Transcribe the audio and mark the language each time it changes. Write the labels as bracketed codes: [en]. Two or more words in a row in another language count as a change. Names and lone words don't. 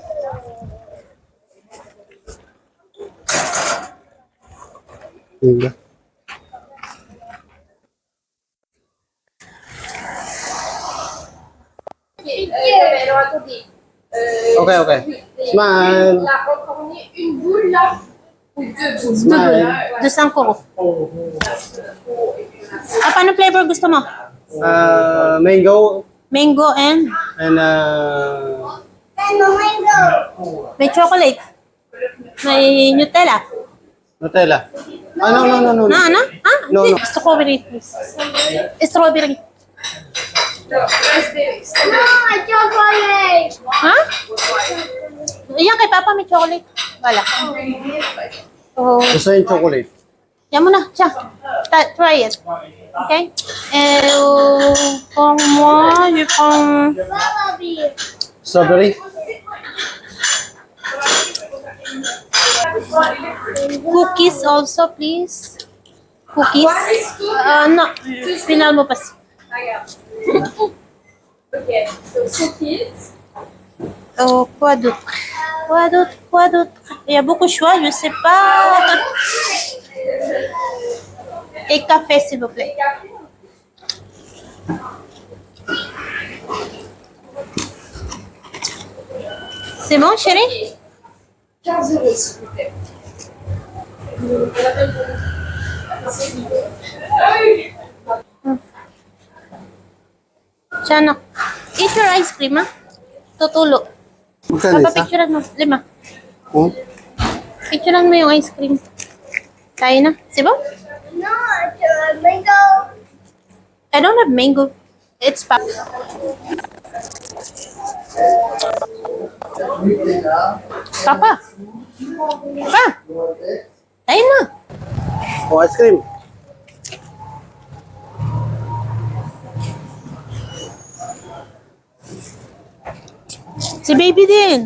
[tl] Ganda. [en] Okay, okay. Smile. [fr] Une boule là. Ou deux boules. [en] Smile. [tl] Dosang ko. Paano flavor gusto mo? [en] Mango Mango and and [tl] may chocolate. May Nutella. [en] Nutella. No. [tl] Ano? Ah, [en] No, [tl] hindi. [en] no. Strawberry, please. Strawberry. Raspberry. [tl] Ha? Ayan, kay Papa may chocolate. Wala. Oh, Gusto yung chocolate. yan mo na. Siya. [en] Try it. Okay? [fr] Pour moi, je prends... [en] Strawberry. Cookies also, please. Cookies? [tl] No. Final mo pa. [en] Okay, so cookies. [fr] Quoi d'autre? Quoi d'autre? Quoi d'autre? Il y a beaucoup de choix, je sais pas. Et café, s'il vous plaît. C'est bon, chérie? 15 euros, s'il vous plaît. [en] Chano, eat your ice cream, [tl] ha? Tutulo. Magkano isa? Papapicturean mo. 5. Hmm? Picturean mo yung ice cream. Tayo na. [fr] C'est bon? [en] No, it's mango. I don't have mango. It's pop. [tl] Papa. Pa. Tayo na. O, ice cream. Si baby din.